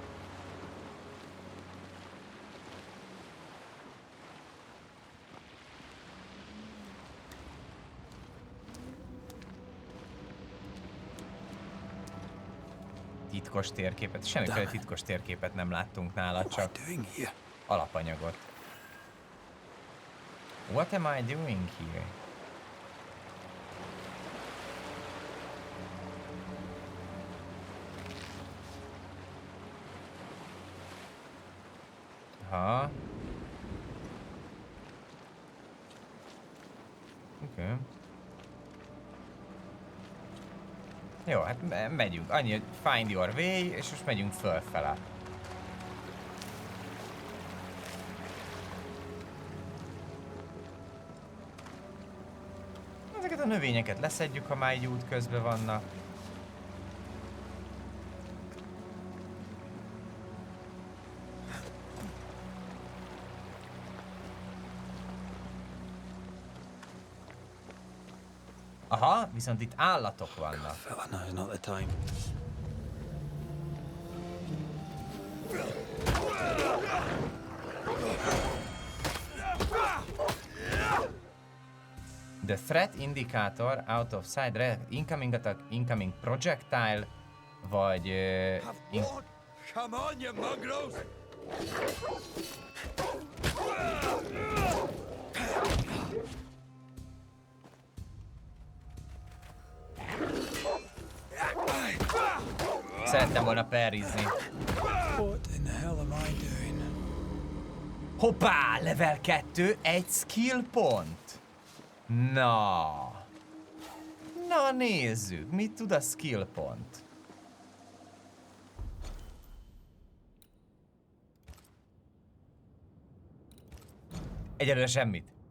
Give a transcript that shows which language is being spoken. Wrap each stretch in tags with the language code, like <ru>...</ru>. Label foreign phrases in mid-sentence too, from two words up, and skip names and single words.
<hu>Titkos térképet. Semmiféle titkos térképet nem láttunk nála, csak alapanyagot.</hu> <en>What am I doing here? Aha. Oké. Okay.</en> <hu>Jó, hát megyünk. Annyi, hogy</hu> <en>find your way,</en> <hu>és most megyünk fölfele. Ezeket a növényeket leszedjük, ha már így út közben vannak. Aha, viszont itt állatok vannak.</hu> <en>Fella, now's not the time. The threat indicator out of sight, incoming attack, incoming projectile, vagy... Come on, you mongrels!</en> <hu>Szerettem volna parrizni.</hu> <en>What in the hell am I doing?</en> <hu>Hoppá! Level 2, egy skill pont. Na. Na nézzük, mit tud a skill pont. Egyelőre semmit.</hu>